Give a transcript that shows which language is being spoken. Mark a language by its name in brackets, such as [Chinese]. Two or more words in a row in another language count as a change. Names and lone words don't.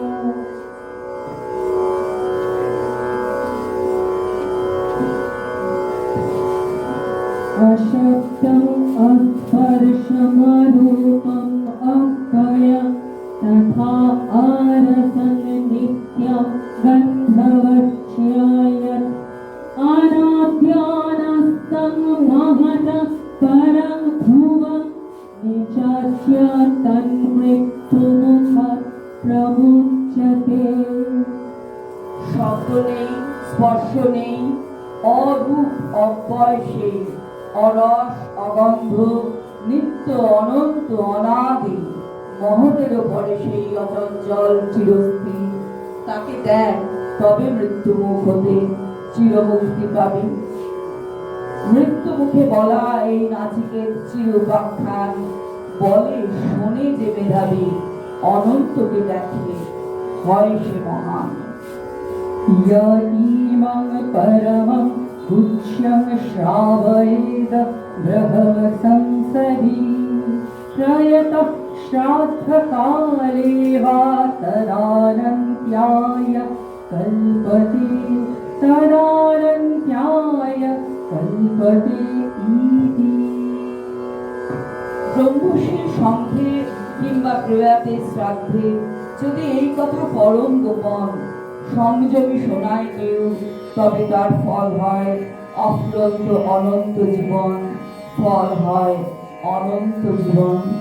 [Sanskrit] अशब्दम् अस्पर्शमरूपम् अव्ययम् तथा आरसन् नित्यं गन्धवक्ष्यायत् अनाद्यानस्तं महतः परं ध्रुवं निचास्य तन्मृत्युमुखात् प्रमुच्यते। [Bangla] শব্দ নেই, স্পর্শ নেই, অরূপ অব্যয় সেই, অরস অগন্ধ, নিত্য অনন্ত অনাদি, মহতের পরে সেই অচঞ্চল চিরস্থির। তাকে দেখ, তবে মৃত্যু মুখ হতে চিরমুক্তি পাবে। মৃত্যু মুখে বলা এই নাচিকের চিরোপাখ্যান, বলে শোনে যে মেধাবী, অনন্তকে দেখে হয় সে মহান। [Sanskrit] य इमं परमं तुच्छं श्रावयेद ब्रह्मसंसदि प्रयतः श्राद्धकाले वा तदानन्त्याय कल्पते तदानन्त्याय कल्पते इति। [Bangla] ব্রহ্মশীল সংঘে কিংবা প্রয়াতে শ্রাদ্ধে যদি এই কথা পরম গোপন সংযমী শোনায় কেউ, তবে তার ফল হয় অফুরন্ত অনন্ত জীবন, ফল হয় অনন্ত জীবন।